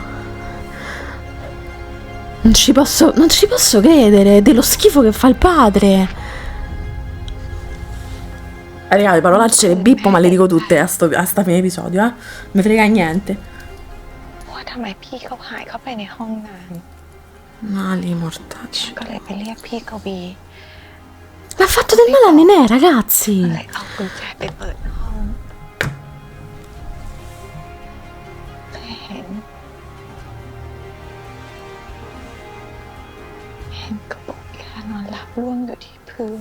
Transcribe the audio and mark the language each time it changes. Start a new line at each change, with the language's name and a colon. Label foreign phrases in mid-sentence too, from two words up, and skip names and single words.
Italian: Non ci posso credere dello schifo che fa il padre. Raga, le parolacce le bippo, ma le dico tutte a sta fine episodio, eh. Non mi frega niente.
Thai: ว่าทำไมพี่เขาหายเข้าไปในห้องน้
Italian: Mali mortacci.
Thai: ำก็เลยไปเรียกพี่กวี
Italian: L'ha fatto del male a Nenè, ragazzi.
Thai: เลยเอากุญแจไปเปิดห้องเลยเห็นกระปุกยานอนหลับร่วงอยู่ที่พื้น